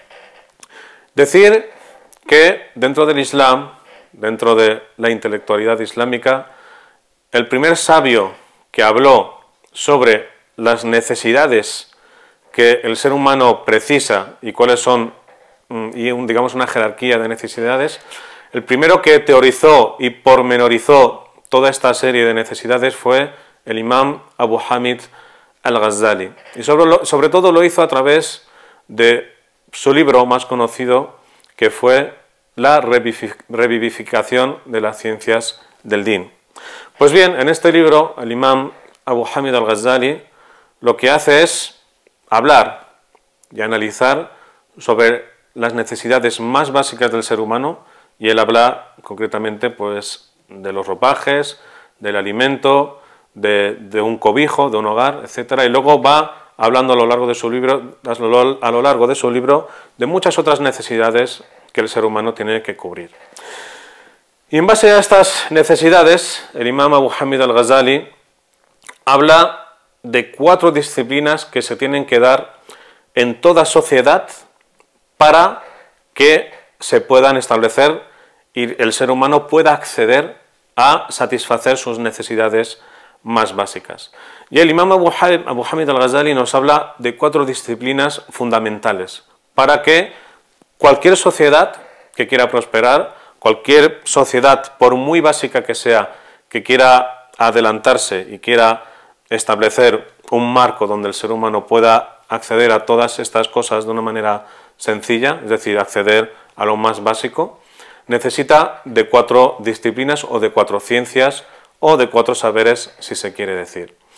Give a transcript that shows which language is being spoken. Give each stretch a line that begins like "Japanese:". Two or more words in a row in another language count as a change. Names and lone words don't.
Spanish: Decir que dentro del Islam, dentro de la intelectualidad islámica, el primer sabio que habló sobre las necesidades que el ser humano precisa y cuáles son, digamos, una jerarquía de necesidades, el primero que teorizó y pormenorizó toda esta serie de necesidades fue el imam Abu Hamid al-Ghazali. Y sobre todo lo hizo a través de su libro más conocido, que fue La revivificación de las ciencias del Din. Pues bien, en este libro, el imam Abu Hamid al-Ghazali lo que hace es hablar y analizar sobre las necesidades más básicas del ser humano, y él habla concretamente pues de los ropajes, del alimento, de un cobijo, de un hogar, etcétera, y luego va hablando a lo largo de su libro, de muchas otras necesidades que el ser humano tiene que cubrir. Y en base a estas necesidades, el imam Abu Hamid al-Ghazali habla de 4 disciplinas que se tienen que dar en toda sociedad para que se puedan establecer y el ser humano pueda acceder a satisfacer sus necesidades más básicas. Y el imam Abu Hamid al-Ghazali nos habla de 4 disciplinas fundamentales para que cualquier sociedad que quiera prosperar, cualquier sociedad, por muy básica que sea, que quiera adelantarse y quiera establecer un marco donde el ser humano pueda acceder a todas estas cosas de una manera sencilla, es decir, acceder a lo más básico, necesita de 4 disciplinas o de 4 ciencias o de 4 saberes, si se quiere decir.